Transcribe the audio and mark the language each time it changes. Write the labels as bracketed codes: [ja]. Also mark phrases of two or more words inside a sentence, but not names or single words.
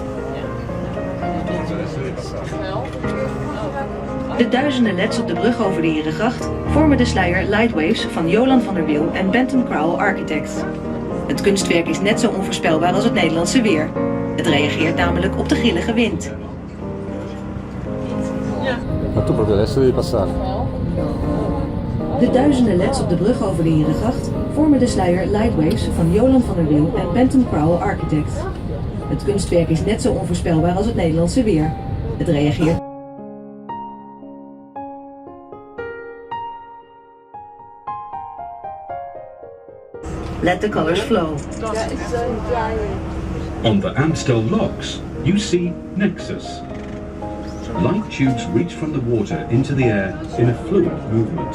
[nl] De duizenden leds op de brug over de Herengracht vormen de sluier Lightwaves van Jolan van der Wiel en Bentham Crowell Architects. Het kunstwerk is net zo onvoorspelbaar als het Nederlandse weer. Het reageert namelijk op de grillige wind. [it] Ma tu proprio adesso devi passare. [nl] De duizenden leds op de brug over de Herengracht vormen de sluier Lightwaves van Jolan van der Wiel en Bentham Crowell Architects. Het kunstwerk is net zo onvoorspelbaar als het Nederlandse weer. Het reageert. [en] Let the colors flow. On the Amstel locks, you see Nexus. Light tubes reach from the water into the air in a fluid movement.